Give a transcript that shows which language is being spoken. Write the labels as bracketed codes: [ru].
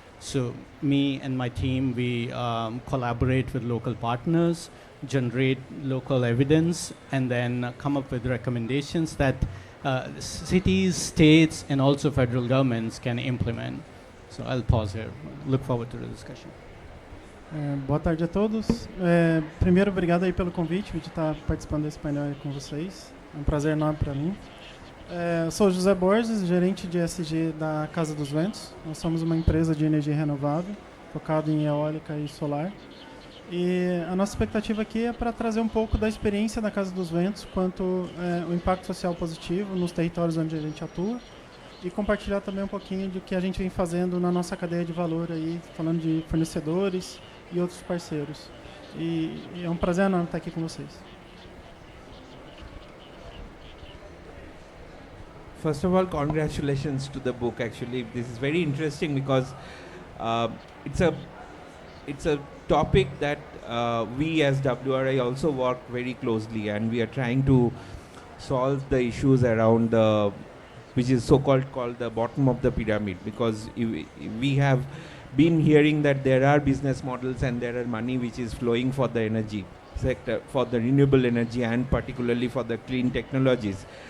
[en] So me and my team, we collaborate with local partners, generate local evidence, and then come up with recommendations that cities, states, and also federal governments can implement. So I'll pause here. Look forward to the discussion. [pt] Boa tarde a todos. Primeiro, obrigado aí pelo convite de estar participando desse painel aí com vocês. É um prazer enorme para mim. Sou José Borges, gerente de ESG da Casa dos Ventos. Nós somos uma empresa de energia renovável, focada em eólica e solar. E a nossa expectativa aqui é para trazer um pouco da experiência da Casa dos Ventos quanto o impacto social positivo nos territórios onde a gente atua e compartilhar também um pouquinho do que a gente vem fazendo na nossa cadeia de valor aí, falando de fornecedores e outros parceiros. E é um prazer enorme estar aqui com vocês. [en] First of all, congratulations to the book. Actually, this is very interesting because it's a topic that we as WRI also work very closely, and we are trying to solve the issues around the, which is called the bottom of the pyramid, because we have been hearing that there are business models and there are money which is flowing for the energy sector, for the renewable energy, and particularly for the clean technologies.